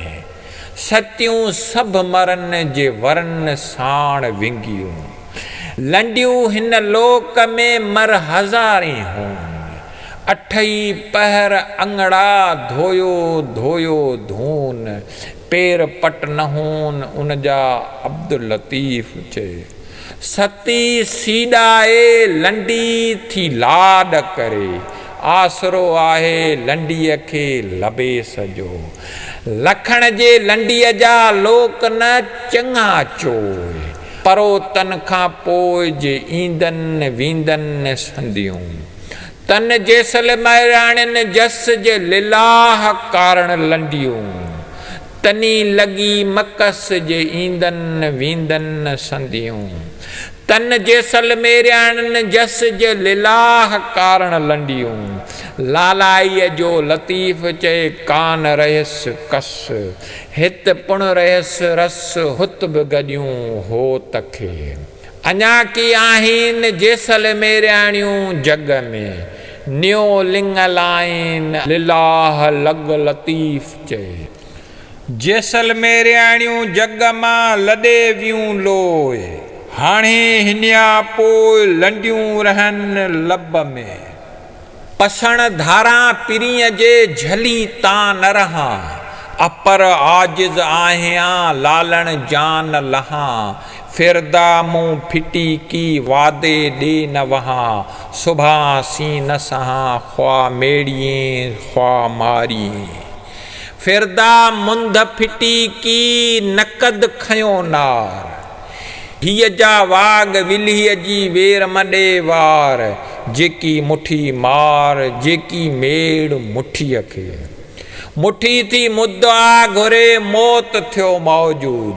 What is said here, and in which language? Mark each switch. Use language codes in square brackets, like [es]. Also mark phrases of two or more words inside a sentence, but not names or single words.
[sd] सतियूं सभु मरनि जे वरनि साण विंगियूं। लंडियूं हिन लोक में मर हज़ारी होन। अठई पहर अंगड़ा धोयो धोयो धून। पेर पट न होन उन जा अब्दुल लतीफ़ चए। सती सीड़ाए लंडी थी लाड करे। आसरो आहे लंडीअ खे लबेस जो। लखण जे लंडीअ जा लोक न चङा चोए। परो तन खां पोइ जे ईंदनि वींदनि संदियूं। तन जैसलमेराणियुनि जस जे लिलाह कारण लंडियूं। तनी लॻी मकस जे ईंदनि वींदनि संदियूं। तन जैसलमेराणियुनि जस जे लिलाह कारण लंडियूं। लालाईअ जो लतीफ़ चए कान रहसि कस। हित पुण रहसि रस हुत बि गॾियूं होत खे। अञा की आहिनि जैसलमेराणियूं जग में। न्यो लिंग लाइन लिलाह लॻ लतीफ़ चए। जैसलमेराणियूं जग मां लॾे वियूं लोए। हाणे हिनिया पोइ लंडियूं रहनि लब में। पसण धारा पिरीअ जे झली तां न रहां। अपर आजिज़ आहियां लालण जान लहां। फिरदा मुंह फिटी की वादे ॾे न वहां। सुभां सी न सहां ख्वाह मेड़िए ख्वाह मारी। फिरदा मुंद फिटी की नकद खयो नार। हीअ जा वाग विलीअ जी वेर मॾे वार। जेकी मुठी मार जेकी मेड़ मुठीअ खे। मुठी थी मुद्दा घुरे मौत थियो मौजूद।